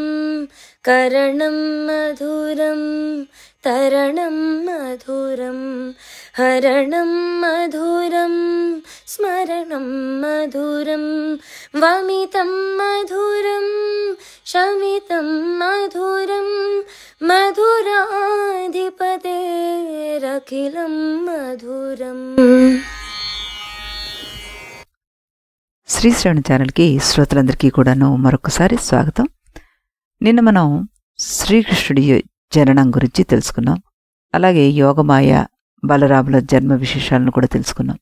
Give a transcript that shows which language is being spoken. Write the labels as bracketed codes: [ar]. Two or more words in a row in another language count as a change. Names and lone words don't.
[sa] करणं मधुरं तरणं मधुरं हरणं मधुरं स्मरणं मधुरं। वमितं मधुरं शमितं मधुरं मधुराधिपतेरखिलं मधुरम्। [te] శ్రీ శ్రవణ ఛానల్కి శ్రోతలందరికీ కూడాను మరొకసారి స్వాగతం. నిన్న మనం శ్రీకృష్ణుడి జననం గురించి తెలుసుకున్నాం. అలాగే యోగమాయ బలరాముల జన్మ విశేషాలను కూడా తెలుసుకున్నాం.